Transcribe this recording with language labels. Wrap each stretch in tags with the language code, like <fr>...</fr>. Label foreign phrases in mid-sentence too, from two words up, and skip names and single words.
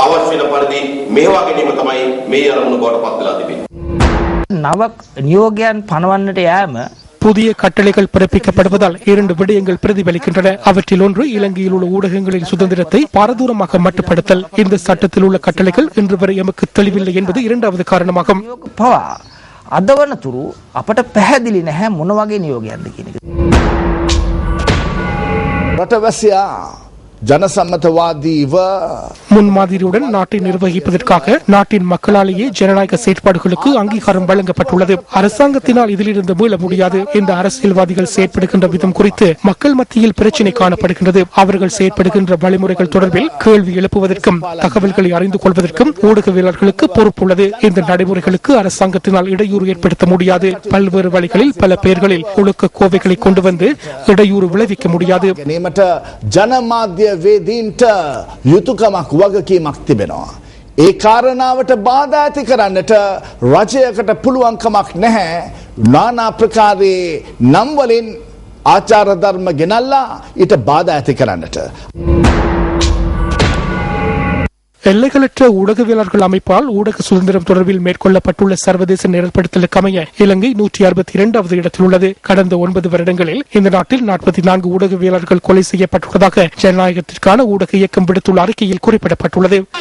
<ta>புதிய கட்டளைகள் பிறப்பிக்கப்படுவதால் 2 விடயங்கள் பிரதிபலிக்கின்றன. அவற்றில் ஒன்று இலங்கையில் உள்ள ஊடகங்களின் சுதந்திரத்தை பாரதூரமாக மட்டுப்படுத்தல். இந்த சட்டத்தில் உள்ள கட்டளைகள் இன்று வரை எமக்கு தெளிவில்லை என்பது இரண்டாவது காரணமாகும்.</ta> <si>අදවනතුරු අපට පැහැදිලි නැහැ මොන වගේ නියෝගයක්ද කියන එක. රටවැසියා ජනසම්මතවාදීව</si> <ta>முன்மாதிரியுடன் நாட்டை நிர்வகிப்பதற்காக நாட்டின் மக்களாலேயே ஜனநாயக செயற்பாடுகளுக்கு அங்கீகாரம் வழங்கப்பட்டுள்ளது. அரசாங்கத்தினால் இதிலிருந்து மீள முடியாது. இந்த அரசியல்வாதிகள் செயற்படுகின்ற விதம் குறித்து மக்கள் மத்தியில் பிரச்சினை காணப்படுகின்றது. அவர்கள் செயற்படுகின்ற வழிமுறைகள் தொடர்பில் கேள்வி எழுப்புவதற்கும் தகவல்களை அறிந்து கொள்வதற்கும் ஊடகவியலாளர்களுக்கு பொறுப்புள்ளது. இந்த நடைமுறைகளுக்கு அரசாங்கத்தினால் இடையூறு ஏற்படுத்த முடியாது. பல்வேறு வழிகளில் பல பெயர்களில் ஒழுக்க கோவைகளை கொண்டு வந்து இடையூறு விளைவிக்க முடியாது.</ta> <si>ජනමාධ්‍ය වේදීන්ට යුතුයකමක් වගකීමක් තිබෙනවා. ඒ කාරණාවට බාධා ඇති කරන්නට රජයකට පුළුවන්කමක් නැහැ. නානා ප්‍රකාරයේ නම් වලින් ආචාර ධර්ම ගෙනල්ලා ඊට බාධා ඇති කරන්නට.</si> <ta>எல்லைகளற்ற ஊடகவியலாளர்கள் அமைப்பால் ஊடக சுதந்திரம் தொடர்பில் மேற்கொள்ளப்பட்டுள்ள சர்வதேச நிரல்படுத்தலுக்கு அமைய இலங்கை 162வது இடத்தில் உள்ளது. கடந்த 9 வருடங்களில் இந்த நாட்டில் 44 ஊடகவியலாளர்கள் கொலை செய்யப்பட்டுள்ளதாக ஜனநாயகத்திற்கான ஊடக இயக்கம் விடுத்துள்ள அறிக்கையில் குறிப்பிடப்பட்டுள்ளது.</ta>